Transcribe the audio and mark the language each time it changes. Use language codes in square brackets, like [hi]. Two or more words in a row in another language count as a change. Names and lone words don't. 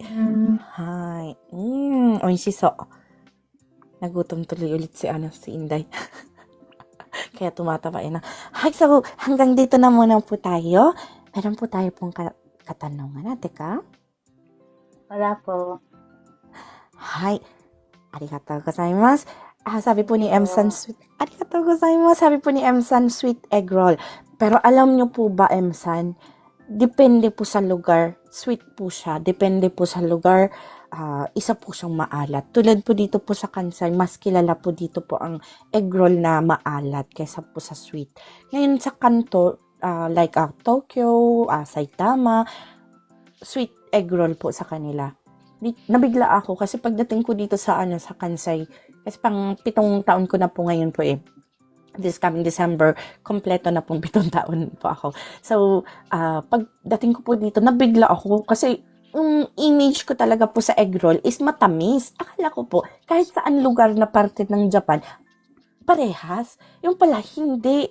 [ja] はい、おいしそう. [tl] Nagutom tuloy ulit si Inday. Kaya tumatabain na. Hay, so hanggang dito na muna po tayo. Meron po tayo pong katanungan. Teka. Wala po. [ja] Hay, ありがとうございます. [tl] Sabi po ni M-san Sweet, [ja] ありがとうございます. [tl] Sabi po ni M-san [en] Sweet Egg Roll. [tl] Pero alam nyo po ba, M-san, depende po sa lugar. Sweet po siya. Depende po sa lugar. Isa po siyang maalat. Tulad po dito po sa Kansai, mas kilala po dito po ang [en] egg roll [tl] na maalat kaysa po sa sweet. Ngayon sa Kanto, like Tokyo, Saitama, [en] sweet egg roll [tl] po sa kanila. Nabigla ako kasi pagdating ko dito sa sa Kansai, kasi pang 7 taon ko na po ngayon po [en] this coming December, [tl] kompleto na pong 7 taon po ako. So, pagdating ko po dito, nabigla ako kasi yung image ko talaga po sa [en] egg roll [tl] is matamis. Akala ko po, kahit saan lugar na parte ng Japan, parehas. Yung pala, hindi.